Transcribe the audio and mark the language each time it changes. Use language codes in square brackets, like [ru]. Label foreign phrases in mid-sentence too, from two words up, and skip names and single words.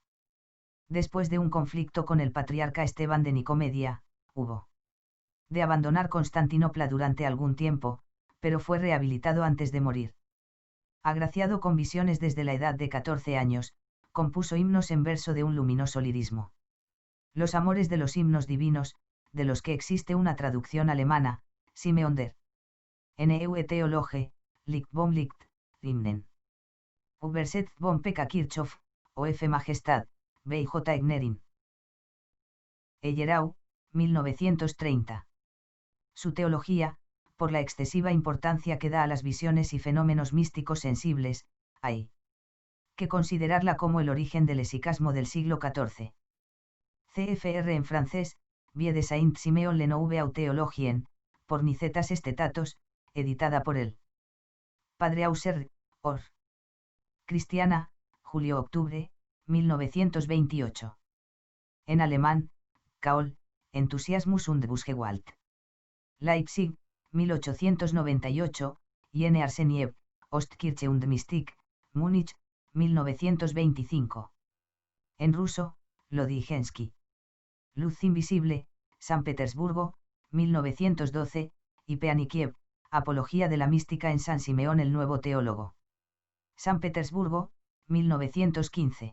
[es] Después de un conflicto con el patriarca Esteban de Nicomedia, hubo de abandonar Constantinopla durante algún tiempo, pero fue rehabilitado antes de morir. Agraciado con visiones desde la edad de 14 años, compuso himnos en verso de un luminoso lirismo. Los amores de los himnos divinos, de los que existe una traducción alemana, Simeon der Neue Theologe, Licht vom Licht, Hymnen. [de] Übersetzt vom Pekka Kirchhoff, [es] o F. Majestad, B. J. Egnerin. Eyerau, 1930. Su teología, por la excesiva importancia que da a las visiones y fenómenos místicos sensibles, hay que considerarla como el origen del esicasmo del siglo XIV. CFR en francés, Vie de Saint Simeon le Nouveau Theologien, por Nicetas Estetatos, editada por el Padre Auser, Or. Cristiana, julio-octubre, 1928. En alemán, Kaol, Enthusiasmus und Busgewalt. Leipzig, 1898, Jene Arseniev, Ostkirche und Mystik, Múnich, 1925. En ruso, Lodygensky. Luz invisible, San Petersburgo, 1912, y Peanikiev, Apología de la mística en San Simeón el Nuevo Teólogo. San Petersburgo, 1915.